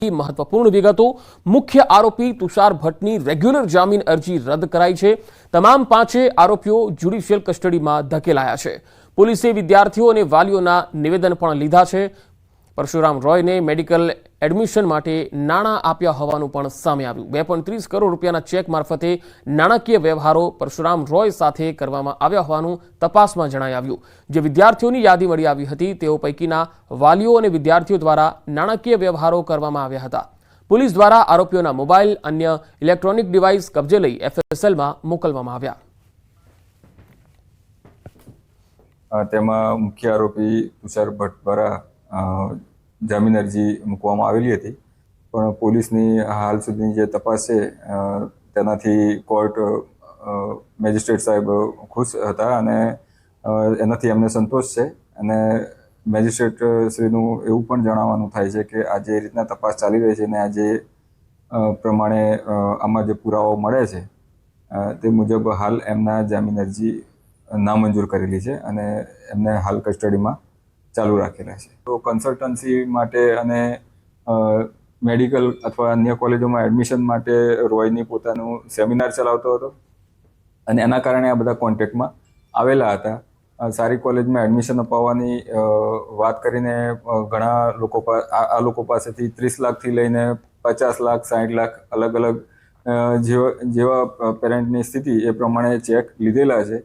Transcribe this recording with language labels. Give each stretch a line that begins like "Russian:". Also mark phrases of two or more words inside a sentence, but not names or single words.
Gujarati: મહત્વપૂર્ણ વિગતો। મુખ્ય આરોપી તુષાર ભટ્ટની રેગ્યુલર જામીન અરજી રદ્દ કરાઈ હૈ। તમામ 5 આરોપીઓ
English: judicial custody
Gujarati: મેં ધકેલાયા હૈ। પોલીસે વિદ્યાર્થીઓ ઔર વાલીઓના નિવેદન પણ લીધા હૈ। પરશુરામ રૉય ને
English: medical admission
Gujarati: માટે નાણાં આપ્યા હોવાનું પણ સામે આવ્યું। 2.30 કરોડ રૂપિયાના ચેક માર્ફતે નાણાકીય વ્યવહારો પરશુરામ રૉય સાથે કરવામાં આવ્યા હોવાનું તપાસમાં જણાઈ આવ્યું। જે વિદ્યાર્થીઓની યાદી મળી આવી હતી તેઓ પૈકીના વાલીઓ અને વિદ્યાર્થીઓ દ્વારા નાણાકીય વ્યવહારો કરવામાં આવ્યા હતા। પુલિસ દ્વારા આરોપીઓના મોબાઇલ અન્ય
English: electronic device
Gujarati: કબ્જે લઈ FSL મેં મોકલવામાં આવ્યા। તેમાં મુખ્ય આરોપી તુષાર ભટ્ટ દ્વારા જામીન અરજી મૂકવામાં આવેલી હતી, પણ પોલીસની હાલ સુધીની જે તપાસ છે તેનાથી
English: court magistrate
Gujarati: સાહેબ ખુશ હતા અને એનાથી એમને સંતોષ છે। અને મેજિસ્ટ્રેટ શ્રીનું એવું પણ જણાવવાનું થાય છે કે આ જે રીતના તપાસ ચાલી રહી છે ને આ જે પ્રમાણે આમાં જે પુરાવો મળે છે તે મુજબ હાલ એમના જામીન અરજી નામંજૂર કરેલી છે અને એમને હાલ કસ્ટડીમાં ચાલૂ રાખેલા છે। તો કન્સલ્ટન્સી માટે અને મેડિકલ અથવા અન્ય કૉલેજોમાં એડમિશન માટે રૉયની પોતાનું સેમિનાર ચલાવતો હતો અને એના કારણે આ બધા કૉન્ટેક્ટમાં આવેલા હતા। સારી કૉલેજમાં એડમિશન અપાવવાની વાત કરીને ઘણા લોકો પાસેથી 30 લાખ થી લઈને 50 લાખ 60 લાખ અલગ અલગ જેવા પેરેંટની સ્થિતિ એ પ્રમાણે ચેક લીધેલા છે।